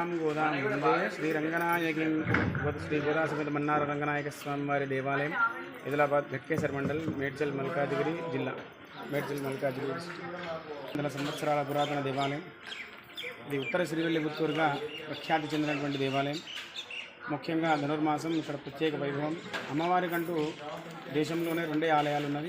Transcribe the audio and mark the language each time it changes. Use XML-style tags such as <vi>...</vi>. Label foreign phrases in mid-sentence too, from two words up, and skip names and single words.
<sa>गोदां वंदे श्रीरंगनायकीं</sa> <te>श्री गोदासमेत मन्नार रंगनायक स्वामिवारी देवालయం ఆదిలాబాద్ ఘట్కేసర్ మండల్ మేడ్చల్ మల్కాజిగిరి జిల్లా మేడ్చల్ మల్కాజిగిరి వందల సంవత్సరాల పురాతన దేవాలయం. ఇది ఉత్తర శ్రీవిల్లిపుత్తూరుగా ప్రఖ్యాతి చెందినటువంటి దేవాలయం. ముఖ్యంగా ధనుర్మాసం ఇక్కడ ప్రత్యేక వైభవం. అమ్మవారికంటూ దేశంలోనే రెండే ఆలయాలు ఉన్నవి.</te>